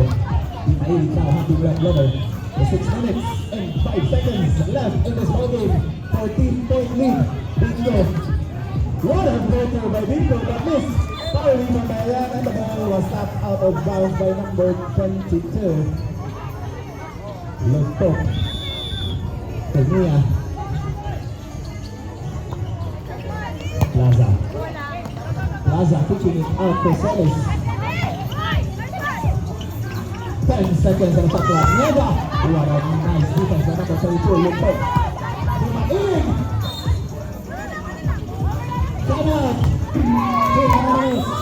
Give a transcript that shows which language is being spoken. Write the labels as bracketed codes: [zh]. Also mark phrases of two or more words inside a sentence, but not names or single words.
[en] Team 80 now hunting red leather. The 6 minutes and 5 seconds left in this ballgame. 14-point lead. Bingo. What a floater by Bingo, but missed. Foul rebound by Ayan, and the ball was tapped out of bounds by number 22. Lentok. Kumia. Plaza. Plaza pitching it out for Solis. 10 seconds on the shot clock. Neva. What a nice defense by number 32. Lentok. Tumain. Come on. Tumain.